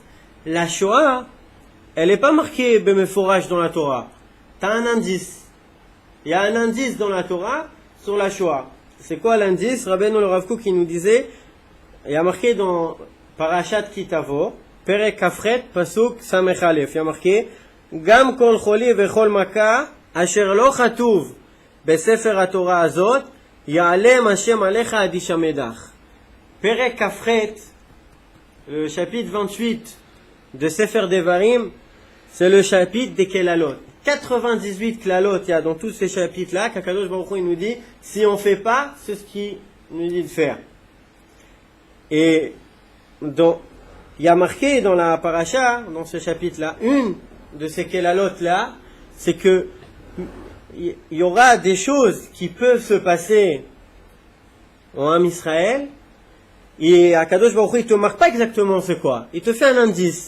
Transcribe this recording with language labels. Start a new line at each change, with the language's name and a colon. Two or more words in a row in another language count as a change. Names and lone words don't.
French: La Shoah, elle n'est pas marquée Meforach dans la Torah. T'as un indice. Il y a un indice dans la Torah sur la Shoah. C'est quoi l'indice? Rabbeinu le Rav Kook qui nous disait, il y a marqué dans
Hebrew: פרשת כי תבוא, פרק כח, פסוק סמך אלף,
French: il y a marqué
Hebrew: גם כל חלי וכל מכה אשר לא כתוב בספר התורה הזאת יעלם השם עליך עד השמדך. פרק כח,
French: le chapitre 28 de
Hebrew: ספר דברים,
French: c'est le chapitre des Kelalot. 98 Kelalot il y a dans tous ces chapitres-là, qu'
Hebrew: הקדוש ברוך הוא
French: il nous dit, si on ne fait pas, c'est ce qu'il nous dit de faire. Et donc, il y a marqué dans la paracha, dans ce chapitre-là, une de ces Kelalot-là, c'est que il y aura des choses qui peuvent se passer en
Hebrew: עם ישראל,
French: et
Hebrew: הקדוש ברוך הוא
French: il te marque pas exactement c'est quoi, il te fait un indice.